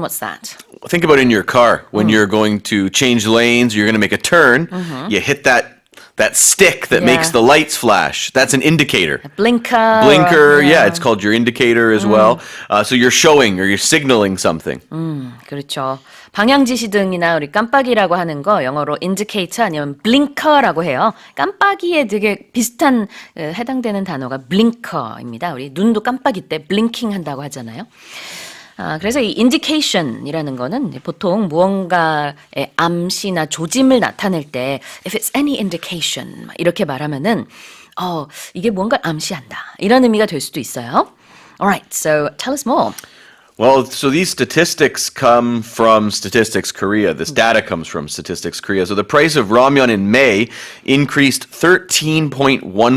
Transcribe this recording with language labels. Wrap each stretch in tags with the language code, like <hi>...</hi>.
<en>What's that? Think about in your car when you're going to change lanes, you're going to make a turn, you hit that stick that makes the lights flash. That's an indicator. A blinker. It's called your indicator as well. So you're showing or you're signaling something.</en> <ko>그렇죠. 방향지시등이나 우리 깜빡이라고 하는 거 영어로 indicator 아니면 blinker라고 해요. 깜빡이에 되게 비슷한 해당되는 단어가 blinker입니다. 우리 눈도 깜빡이 때 blinking 한다고 하잖아요. 그래서 이 indication이라는 거는 보통 무언가의 암시나 조짐을 나타낼 때</ko> <en>if it's any indication</en> <ko>이렇게 말하면은 이게 무언가를 암시한다 이런 의미가 될 수도 있어요.</ko> <en>Alright, so tell us more. Well, so these statistics come from Statistics Korea. This data comes from Statistics Korea. So the price of ramyeon in May increased 13.1%.</en>